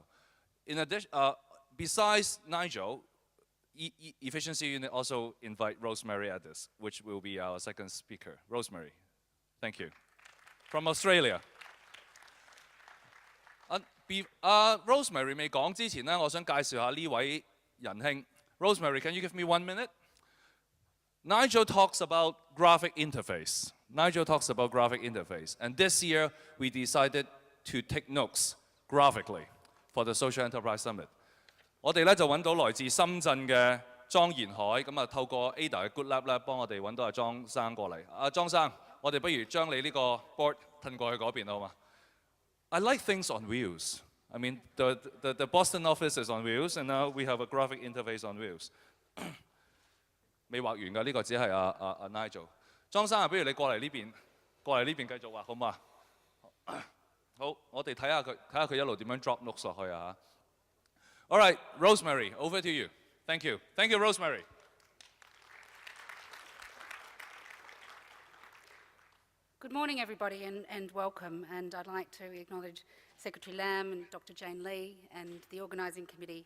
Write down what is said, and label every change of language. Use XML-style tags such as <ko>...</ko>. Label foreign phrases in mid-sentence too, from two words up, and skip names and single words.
<en>In addition, besides Nigel, Efficiency Unit also invite Rosemary Addis, which will be our second speaker. Rosemary, thank you. From Australia.</en> <yue>Rosemary 未講之前咧，我想介紹下呢位仁兄。</yue> <en>Rosemary, can you give me 1 minute? Nigel talks about graphic interface. Nigel talks about graphic interface. And this year, we decided to take notes graphically for the Social Enterprise Summit.</en> <yue>我哋咧就揾到來自深圳嘅莊延海，咁啊透過 Ada 嘅 Good Lab 咧，幫我哋揾到阿莊生過嚟。阿莊生，我哋不如將你呢個 board 褪過去嗰邊好嘛？</yue> <en>I like things on wheels. I mean, the Boston office is on wheels, and now we have a graphic interface on wheels.</en> <yue>未畫完㗎，呢個只係阿 Nigel。莊生啊，不如你過嚟呢邊繼續畫好嘛？好，我哋睇下佢一路點樣 drop notes 落去啊。</yue> <en>All right, Rosemary, over to you. Thank you. Thank you, Rosemary. Good morning, everybody, and welcome. And I'd like to acknowledge Secretary Lam and Dr. Jane Lee and the organising committee.</en>